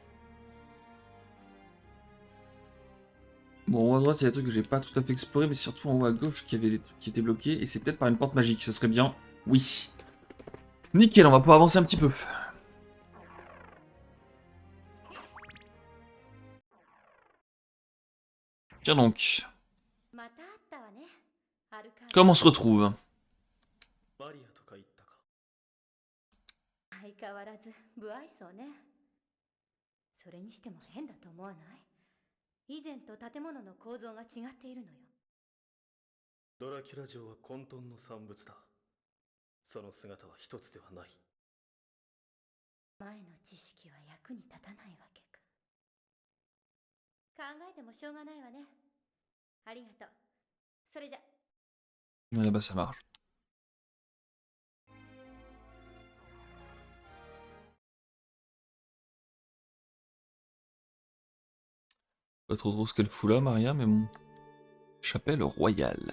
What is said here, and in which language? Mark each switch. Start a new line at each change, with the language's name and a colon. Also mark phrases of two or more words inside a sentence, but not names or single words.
French: Bon, en haut à droite, il y a des trucs que j'ai pas tout à fait exploré, mais surtout en haut à gauche, qu'il y avait des trucs qui étaient bloqués, et c'est peut-être par une porte magique, ce serait bien. Oui. Nickel, on va pouvoir avancer un petit peu. Tiens donc. Comment on se retrouve?
Japanese: バリアとか言ったか。相変わらず不愛想ね。それにしても変だと思わない？以前と建物の構造が違っているのよ。ドラキュラ城は混沌の産物だ。その姿は一つではない。前の知識は役に立たないわけか。考えてもしょうがないわね。ありがとう。それじゃ。
French: Ouais, bah ça marche. Pas trop ce qu'elle fout là, Maria, mais bon. Chapelle royale.